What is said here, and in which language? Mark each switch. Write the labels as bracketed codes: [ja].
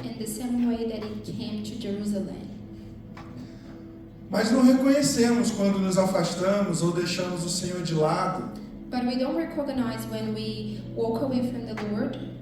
[en] In the same way that it came to Jerusalem. [pt] Mas não reconhecemos quando nos afastamos ou deixamos o Senhor de lado. [en] But we don't recognize when we walk away from the Lord.